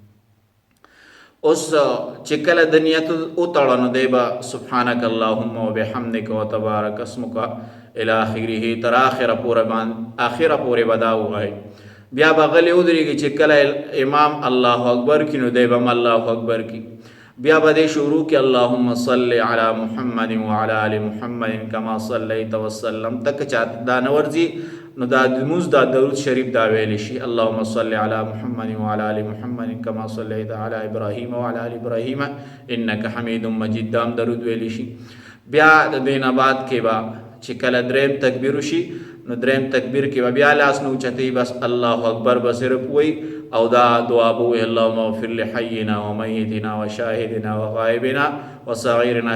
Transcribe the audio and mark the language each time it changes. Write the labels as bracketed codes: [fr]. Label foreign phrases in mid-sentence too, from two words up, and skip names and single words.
[ps] اوس چې کله د نیت وتړه نو دی به [ar] سبحانک اللهم وبحمدک وتبارک اسمک الی آخره [ps] تر آخره پورې به دا ووایي. بیا به غلی ودرېږي چې کله امام [ar] الله اکبر [ps] کی نو دی به هم [ar] الله اکبر [ps] کی. بیا به دې شروع کې [ar] اللهم صل علی محمد وعلى آل محمد کما صلیت وسلم [ps] تک چاته دا نه ورځي، نو دا لمونځ دا درود شریف دا ویلی شي [ar] اللهم صل علی محمد وعلى آل محمد کما صلیت علی ابراهیم وعلى آل ابراهیم انک حمید مجید [ps] دا هم درود ویلی شي. بیا د دې نه بعد کې به چې کله دریم تکبیر وشي نو دریم تکبیر کې به بیا لاس نه اوچتوي، بس [ar] الله اکبر [ps] به صرف وایي او دا دعا به وایي [ar] اللهم اغفر لحینا ومیتنا وشاهدنا وغایبنا وصغیرنا.